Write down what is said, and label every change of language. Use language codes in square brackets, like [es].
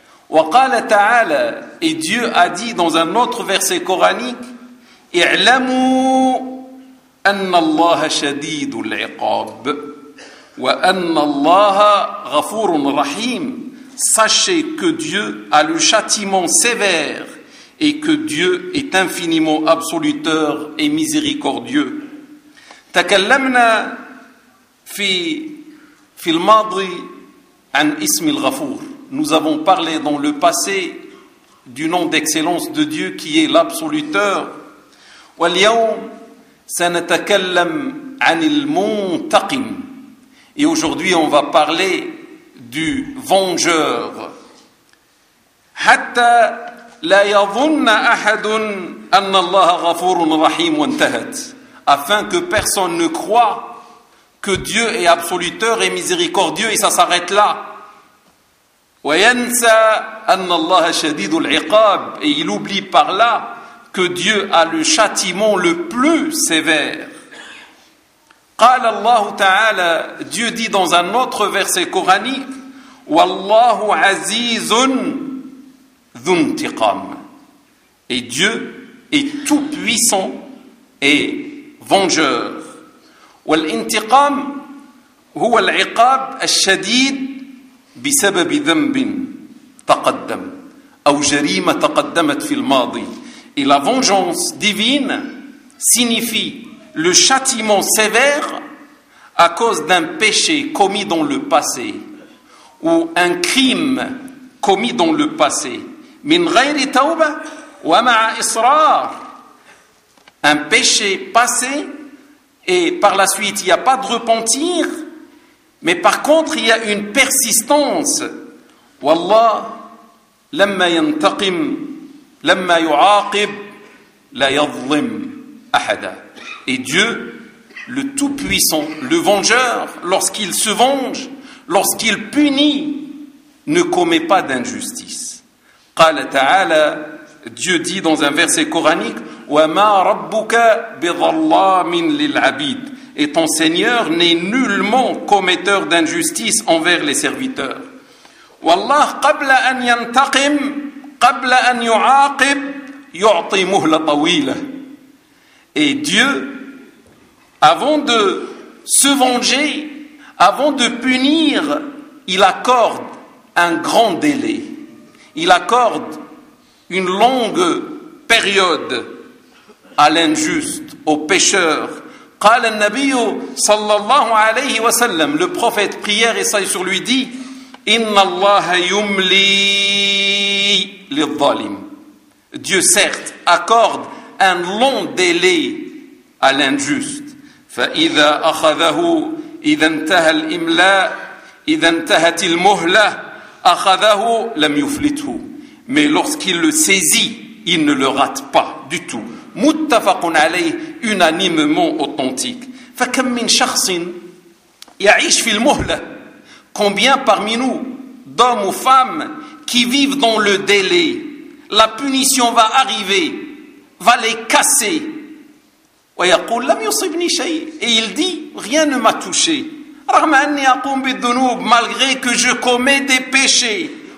[ar] وَقَالَ تَعَالَى, [fr] et Dieu a dit dans un autre verset coranique, [ar] اعْلَمُوا أَنَّ اللَّهَ شَدِيدُ الْعِقَابِ وَأَنَّ اللَّهَ غَفُورٌ رَحِيمٌ, [fr] sachez que Dieu a le châtiment sévère et que Dieu est infiniment absoluteur et miséricordieux. [ar] تكلمنا في في الماضي عن اسم الغفور. [fr] Nous avons parlé dans le passé du nom d'excellence de Dieu qui est l'absoluteur. [ar] واليوم سنتكلم عن المنتقم. [fr] Et aujourd'hui on va parler du vengeur. [ar] حتى لا يظن احد ان الله غفور رحيم وانتهت. [fr] Afin que personne ne croie que Dieu est absoluteur et miséricordieux et ça s'arrête là. [ar] وينسى ان الله شديد العقاب. [fr] Et il oublie par là que Dieu a le châtiment le plus sévère. [ar] قال الله تعالى, [fr] Dieu dit dans un autre verset coranique, [ar] والله عزيز ذو انتقام. [fr] Et Dieu est tout puissant et vengeur. [ar] والانتقام هو العقاب الشديد بسبب ذنب تقدم او جريمه تقدمت في الماضي. [fr] Et la vengeance divine signifie le châtiment sévère à cause d'un péché commis dans le passé ou un crime commis dans le passé. [ar] Min ghayr tawba wa ma'a israr. [fr] Un péché passé et par la suite il n'y a pas de repentir, mais par contre il y a une persistance. [ar] Wallah lamma yantaqim. لما يعاقب لا يظلم احدا. [fr] Et Dieu, le Tout-Puissant, le Vengeur, lorsqu'il se venge, lorsqu'il punit, ne commet pas d'injustice. [ar] قال تعالى, [fr] Dieu dit dans un verset coranique, [ar] وما ربك بظلام للعبيد. [fr] Et ton Seigneur n'est nullement commetteur d'injustice envers les serviteurs. [ar] والله قبل ان ينتقم قبل أن يعاقب يعطي مهلة طويلة. [fr] Et Dieu, avant de se venger, avant de punir, il accorde un grand délai. Il accorde une longue période à l'injuste, au pécheur. [ar] قال النبي صلى الله عليه وسلم. [fr] Le prophète prière et salut sur lui dit, [ar] إن الله يملي للظالم. [fr] Dieu certes accorde un long délai à l'injuste. [ar] فإذا أخذه إذا انتهى الإملاء إذا انتهت المهلة أخذه لم يفلته. [fr] Mais lorsqu'il le saisit, il ne le rate pas du tout. [ar] متفق عليه, [fr] unanimement authentique. [ar] فكم من شخص يعيش في المهلة. [fr] Combien parmi nous, d'hommes ou femmes, qui vivent dans le délai, la punition va arriver, va les casser. Et il dit, rien ne m'a touché. Malgré que je commets des péchés.